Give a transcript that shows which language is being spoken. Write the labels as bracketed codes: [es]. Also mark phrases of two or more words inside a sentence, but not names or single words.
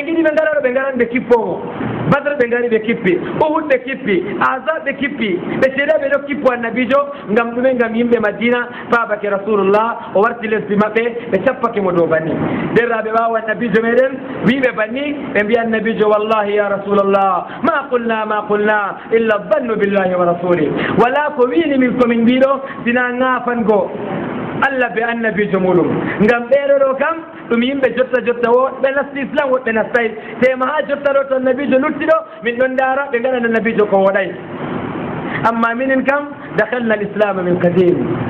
[ff] giɗi ɓe ngaɗa ɗo ɓe ngaran ɓe kippomo badre ɓe ngari ɓe kippi uhud ɓe kippi azab ɓe kippi ɓe seeɗa ɓe ɗo kippo annabijo ngam ɗume ngam yimɓe madina faabake rasulullah o warti lesdi maɓɓe ɓe cappake mo dow banni derraɓe ɓawa annabijo meɗen wiɓe banni ɓe mbiya annabijo [ar] والله يا رسول الله ما قلنا إلا ظن بالله ورسوله [ff] wala ko wini min komin mbiɗo sina ŋafango Allah be annabijo muɗum ngam ɓeɗo ɗo kam ɗum yimɓe jotta woɓɓe nasti islam woɓɓe nastay tema ha jotta ɗo to annabijo luttiɗo min ɗon dara ɓe gaɗan annabijo ko woɗay amma minen kam [ar] دخلنا الإسلام من قديم